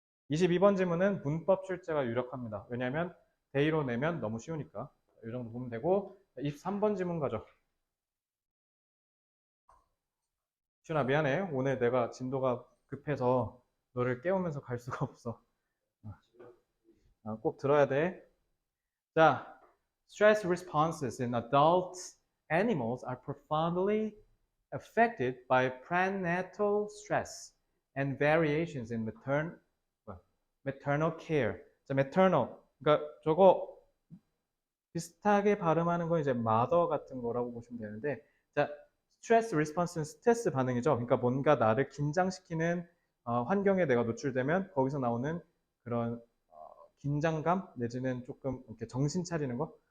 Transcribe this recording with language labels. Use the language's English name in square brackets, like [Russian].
[Korean] 22번 질문은 문법 출제가 유력합니다. 왜냐하면 데이로 내면 너무 쉬우니까. 이 정도 보면 되고 23번 질문 가죠. 시훈아 미안해. 오늘 내가 진도가 급해서 너를 깨우면서 갈 수가 없어. 꼭 들어야 돼. [English] 자, stress responses in adult animals are profoundly affected by prenatal stress and variations in maternal care. 자, maternal. [Korean] 그러니까 저거 비슷하게 발음하는 건 이제 mother 같은 거라고 보시면 되는데, 자, stress response는 스트레스 반응이죠. 그러니까 뭔가 나를 긴장시키는 환경에 내가 노출되면 거기서 나오는 그런 긴장감 내지는 조금 이렇게 정신 차리는 거.